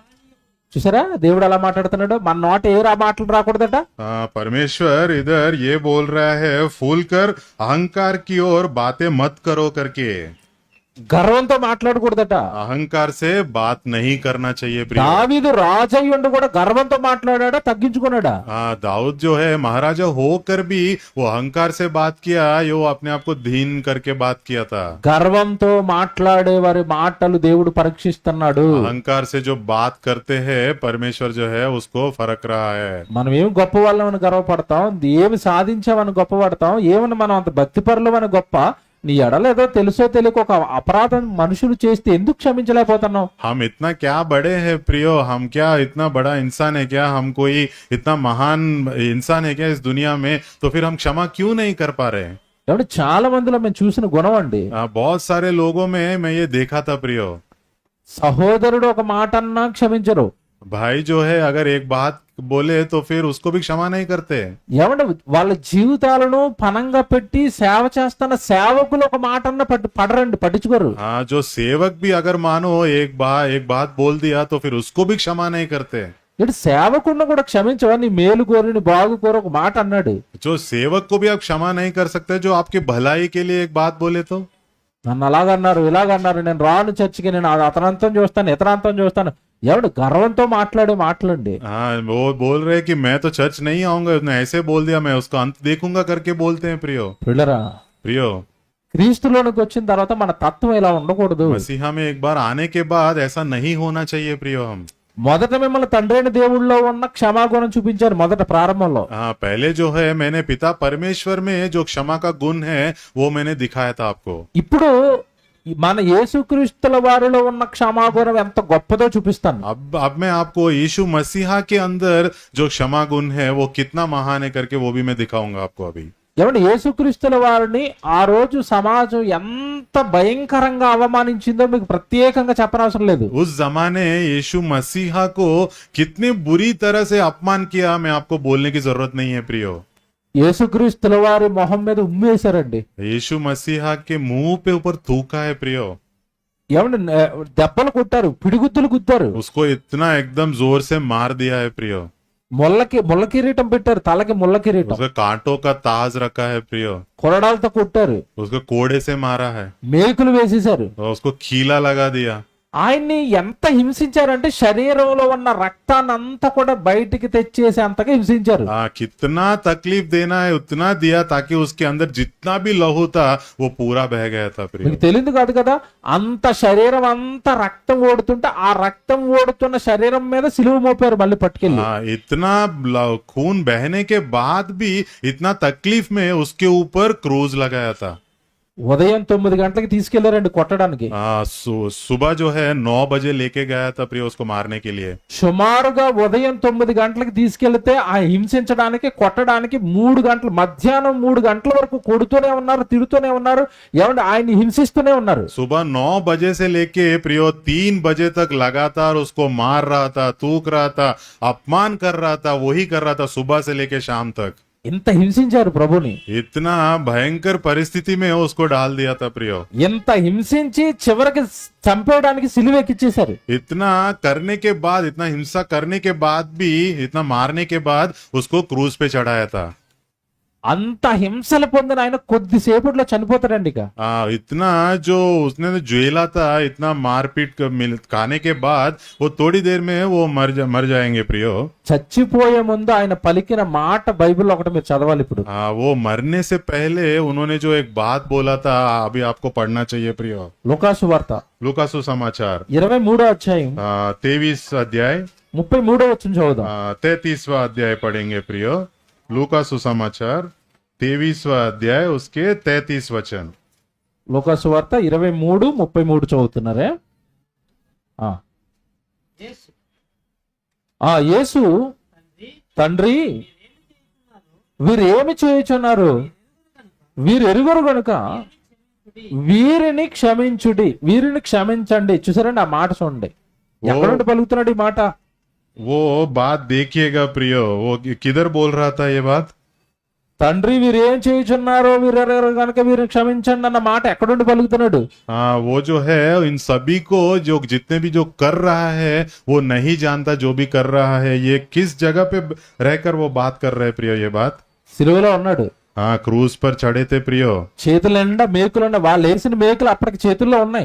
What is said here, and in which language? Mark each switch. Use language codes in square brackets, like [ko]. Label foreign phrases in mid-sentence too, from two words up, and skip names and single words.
[te] చూసారా దేవుడు అలా మాట్లాడుతున్నాడు, మన నోట ఏ మాటలు రాకూడదట. [hi] परमेश्वर इधर ये बोल रहा है फूल कर अहंकार की ओर बातें मत करो करके। [te] గర్వంతో మాట్లాడకూడదట. [hi] अहंकार से बात नहीं करना चाहिए प्रिय। [te] దావీదు రాజయ్యుండి కూడా గర్వంతో మాట్లాడా, తగ్గించుకున్నాడా? [hi] दाऊद जो है महाराजा होकर भी वो अहंकार से बात किया, यो अपने आप को धीन करके बात किया था। [te] గర్వంతో మాట్లాడే వారి మాటలు దేవుడు పరీక్షిస్తున్నాడు. [hi] अहंकार से जो बात करते हैं परमेश्वर जो है उसको फरक रहा है। [te] మనం ఏమి గొప్ప వాళ్ళమని గర్వపడతాం, ఏమి సాధించామని గొప్పపడతాం, ఏమని మనం అంత భక్తిపరులమని గొప్ప. నీ ఎడలేదో తెలుసో తెలియక ఒక అపరాధం మనుషులు చేస్తే ఎందుకు క్షమించలేకపోతున్నావు? [hi] हम इतना क्या बड़े हैं प्रियो, हम क्या इतना बड़ा इंसान है क्या, हम कोई इतना महान इंसान है क्या इस दुनिया में, तो फिर हम क्षमा क्यों नहीं कर पा रहे? [te] ఏమంటే చాలా మందిలో మేము చూసిన గుణం అండి. [hi] बहुत सारे लोगों में मैं ये देखा था प्रियो। [te] సహోదరుడు ఒక మాట అన్నా క్షమించరు. [hi] भाई जो है अगर एक बात बोले तो फिर उसको भी क्षमा नहीं करते। [te] ఏమంటే వాళ్ళ జీవితాలను పనంగా పెట్టి సేవ చేస్తున్న సేవకులు ఒక మాట అన్న పట్టించుకోరు. [hi] हाँ, जो सेवक भी अगर मानो एक बात बोल दिया तो फिर उसको भी क्षमा नहीं करते। [te] ఇటు సేవకుడిని కూడా క్షమించవా? నీ మేలు కోరి నీ బాగు కోరి ఒక మాట అన్నాడు. [hi] जो सेवक को भी आप क्षमा नहीं कर सकते जो आपकी भलाई के लिए एक बात बोले तो। [te] నన్ను అలాగన్నారు ఇలాగన్నారు, నేను రాను చర్చికి, నేను అతనంతం చూస్తాను ఇతరాంతం చూస్తాను. ఎవడు గర్వంతో మాట్లాడే మాటలండి. [hi] हाँ, वो बोल रहे कि मैं तो चर्च नहीं आऊंगा, उसने ऐसे बोल दिया मैं उसका अंत देखूंगा करके बोलते हैं प्रियो। [te] పిల్లరా, [hi] प्रियो, [te] క్రీస్తులోనికి వచ్చిన తర్వాత మన తత్వం ఇలా ఉండకూడదు. [hi] मसीहा में एक बार आने के बाद ऐसा नहीं होना चाहिए प्रियो। हम [te] మొదట మిమ్మల్ని తండ్రైన దేవుళ్ళలో ఉన్న క్షమాగుణం చూపించారు మొదట ప్రారంభంలో. [hi] हाँ, पहले जो है मैंने पिता परमेश्वर में जो क्षमा का गुण है वो मैंने दिखाया था आपको। [te] ఇప్పుడు మన యేసుక్రీస్తుల వారిలో ఉన్న క్షమాగుణం ఎంత గొప్పదో చూపిస్తాను. [hi] अब मैं आपको यीशु मसीहा के अंदर जो क्षमा गुण है वो कितना महान है करके वो भी मैं दिखाऊंगा आपको अभी। [te] ఏమంటే యేసుక్రీస్తుల వారిని ఆ రోజు సమాజం ఎంత భయంకరంగా అవమానించిందో మీకు ప్రత్యేకంగా చెప్పనవసరం లేదు. [hi] उस जमाने यीशु मसीहा को कितने बुरी तरह से अपमान किया मैं आपको बोलने की जरूरत नहीं है प्रियो। [te] యేసుక్రీస్తుల వారి మొహం మీద ఉమ్మేశారండి. [hi] यीशु मसीहा के मुंह पे ऊपर थूका है प्रियो, [te] ఏమండి దెబ్బలు కొట్టారు, పిడిగుద్దులు గుద్దారు, [hi] उसको इतना एकदम जोर से मार दिया है प्रियो, [te] ముళ్ళ కిరీటం పెట్టారు, తలకి ముళ్ళ కిరీటం, [hi] उसका कांटों का ताज रखा है प्रियो, [te] కొరడాలతో కొట్టారు, [hi] उसको कोड़े से मारा है [te] మేకులు వేసేశారు. [hi] और उसको खीला लगा दिया। [te] ఆయన్ని ఎంత హింసించారంటే శరీరంలో ఉన్న రక్తాన్ని అంతా కూడా బయటికి తెచ్చేసి అంతగా హింసించారు. [hi] कितना तकलीफ देना है उतना दिया ताकि उसके अंदर जितना भी लहू था वो पूरा बह गया था प्रियो। [te] మీకు తెలియదు కాదు కదా, అంత శరీరం అంతా రక్తం ఓడుతుంటే ఆ రక్తం ఓడుతున్న శరీరం మీద సిలువ మోపారు మళ్ళీ పట్టుకెళ్ళి. [hi] इतना खून बहने के बाद भी इतना तकलीफ में उसके ऊपर क्रूज लगाया था। [te] ఉదయం 9 గంటలకు తీసుకెళ్లారండి కొట్టడానికి. [hi] सुबह जो है 9 बजे लेके गया था प्रियो उसको मारने के लिए। [te] సుమారుగా ఉదయం 9 గంటలకు తీసుకెళ్తే ఆ హింసించడానికి కొట్టడానికి 3 గంటలు, మధ్యాహ్నం 3 గంటల వరకు కొడుతూనే ఉన్నారు, తిడుతూనే ఉన్నారు, ఏమంటే ఆయన్ని హింసిస్తూనే ఉన్నారు. [hi] सुबह 9 बजे से लेके प्रियो 3 बजे तक लगातार उसको मार रहा था, थूक रहा था, अपमान कर रहा था, वही कर रहा था सुबह से लेके शाम तक। [te] ఇంత హింసించారు ప్రభుని. [hi] इतना भयंकर परिस्थिति में उसको डाल दिया था प्रियो। [te] ఇంత హింసించి చివరికి చంపేయడానికి సిలువెక్కిచ్చేశారు. [hi] इतना करने के बाद, इतना हिंसा करने के बाद भी, इतना मारने के बाद उसको क्रूज पे चढ़ाया था। [te] అంత హింసలు పొందిన ఆయన కొద్దిసేపట్లో చనిపోతాడండి. ఇక [hi] इतना जो उसने झेला था, इतना मारपीट खाने के बाद वो थोड़ी देर में वो मर जाएंगे प्रियो। [te] చచ్చిపోయే ముందు ఆయన పలికిన మాట బైబిల్లో ఒకటి మీరు చదవాలి ఇప్పుడు. [hi] वो मरने से पहले उन्होंने जो एक बात बोला था अभी आपको पढ़ना चाहिए प्रियो। [te] లూకాసు వార్త [hi] लूका सुसमाचार [te] 23వ అధ్యాయం [hi] 23 अध्याय [te] 33వ వచనం చదువుదాం. [hi] 33वां अध्याय पढ़ेंगे प्रियो। लूका सुसमाचार 23वां अध्याय उसके 33 वचन। [te] లూకాసు వార్త 23:33 చదువుతున్నారే. యేసు తండ్రి వీరు ఏమి చేయుచున్నారు, వీరు ఎరుగరు గనుక వీరిని క్షమించుడి, వీరిని క్షమించండి. చూసారండి ఆ మాట చూడండి, ఎక్కడ నుండి పలుకుతున్నాడు ఈ మాట. [hi] वो बात देखिएगा प्रियो, वो किधर बोल रहा था ये बात। [te] తండ్రి వీరు ఏం చేయుచున్నారో వీరెరగరు కనుక వీరిని క్షమించండి అన్న మాట ఎక్కడ నుండి పలుకుతున్నాడు. [hi] वो जो है इन सभी को, जो जितने भी जो कर रहा है वो नहीं जानता जो भी कर रहा है, ये किस जगह पे रहकर वो बात कर रहे प्रियो ये बात। [te] సిలువలో ఉన్నాడు, [hi] क्रूज पर चढ़े थे प्रियो, [te] చేతుల నిండా మేకులు ఉన్నాయి, వాళ్ళు వేసిన మేకులు అప్పటికి చేతుల్లో ఉన్నాయి,